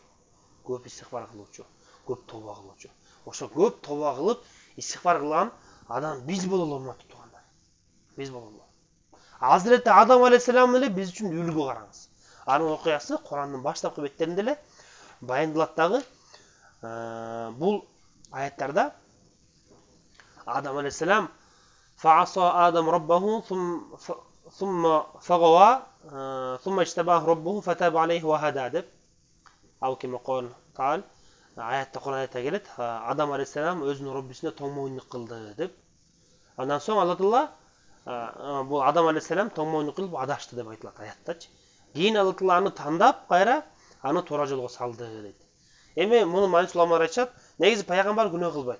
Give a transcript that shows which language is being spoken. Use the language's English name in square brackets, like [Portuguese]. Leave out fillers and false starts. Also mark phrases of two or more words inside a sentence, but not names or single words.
[Kyrgyz] Көп истигфар кылуучу, көп тооба кылуучу. Ошо көп тооба кылып, истигфар кылган адам биз бололу, урматтуу туугандар. Биз бололу. Азирети Адам алейхисалам эле биз үчүн үлгү, караңыз. Анын окуясы Курандын баштапкы беттеринде эле баяндалат дагы. Бул аяттарда Адам алейхисалам [Arabic] فعصى آدم ربه ثم فغوى ثم اجتباه ربه فتاب عليه وهدى deb أو كما قال تعالى [Kyrgyz] аятта Кур'анда келет, Адам алейхиссалам өзүнүн Роббисине тоңмойнук кылды деп. Андан соң Алла Таала бул Адам алейхиссалам тоңмойнук кылып адашты деп айтылат аяттачы. Кийин Алла Таала аны тандап, кайра аны туура жолго салды дейт. Эми муну мааниси уламалар айтышат, негизи пайгамбар күнөө кылбайт.